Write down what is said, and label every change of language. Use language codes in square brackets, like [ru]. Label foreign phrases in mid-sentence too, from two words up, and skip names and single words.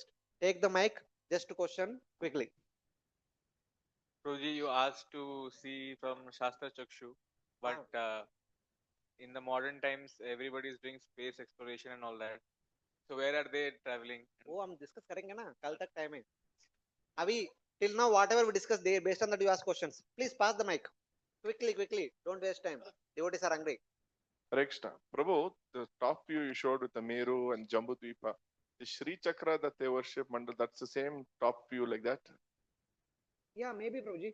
[en] Take the mic, just to question quickly. Prabhuji, you asked to see from [sa] Shastra Chakshu, [en] but in the modern times, everybody is doing space exploration and all that. So where are they traveling? Oh, I'm discussing na. [hi] Kal tak time hai. [en] Abhi, till now, whatever we discussed there, based on that you ask questions. Please pass the mic. Quickly. Don't waste time. Devotees are hungry. Hare Krishna. Prabhu, the top view you showed with the Meru and Jambudvipa, the Sri Chakra that they worship, Mandal, that's the same top view like that? Yeah, maybe, Prabhuji.